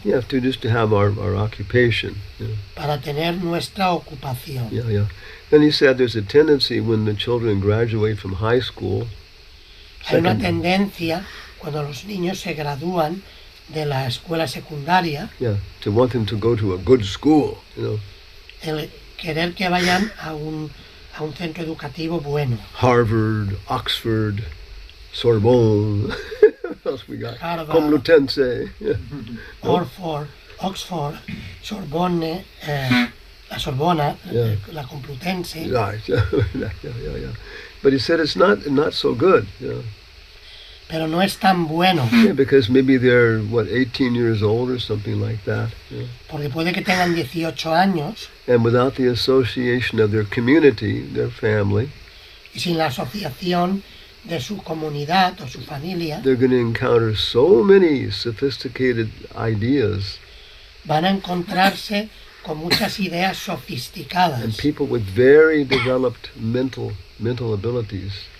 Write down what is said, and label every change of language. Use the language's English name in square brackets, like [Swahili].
[English] Yeah, to have our occupation. [Spanish] para tener nuestra ocupación. [English] Yeah. Then he said there's a tendency when the children graduate from high school. [Spanish] Hay una tendencia cuando los niños se gradúan de la escuela secundaria, [English] To want them to go to a good school, [Spanish] el querer que vayan a un centro educativo bueno. [English] Harvard, Oxford, Sorbonne. What else we got? Harvard. [Spanish] Complutense. Oxford, Sorbonne, la Sorbona, la Complutense. [English] Right. Yeah. But he said it's not so good. [Spanish] Pero no es tan bueno, [English] Because maybe they're 18 years old or something like that. [Spanish] porque puede que tengan 18 años [English] And without the association of their community, their family, [Spanish] y sin la asociación de su comunidad o su familia, [English] they're going to encounter so many sophisticated ideas [Spanish] van a encontrarse con muchas ideas sofisticadas [English] and people with very developed mental abilities.